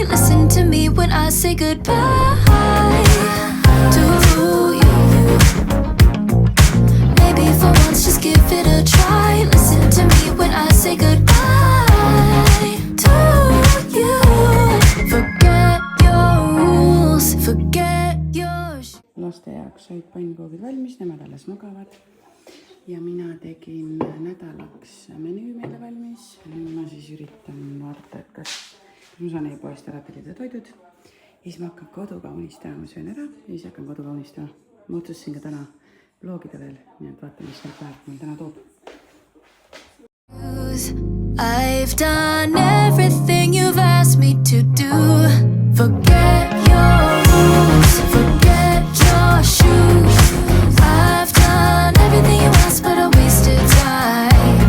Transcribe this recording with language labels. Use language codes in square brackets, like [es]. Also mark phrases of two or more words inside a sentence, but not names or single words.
[en] Listen to me when I say goodbye to you. Maybe for once just give it a try. Listen to me when I say goodbye to you. Forget your rules, forget your [et] laste jaoks said pannkoogid valmis, nemad alles magavad. Ja mina tegin nädalaks menüü meile valmis. Nüüd ma siis üritan vaadata, et kas ma saan e-poest ära tellida toidud. Ja siis ma hakkan koduga unistama, ma söön ära ja siis hakkan koduga unistama. Ma otsustasin ka täna vlogida veel, nii et vaata, mis need päev meil täna toob. [en] I've done everything you've asked me to do. Forget your rules, forget your shoes. I've done everything you asked, but I wasted time.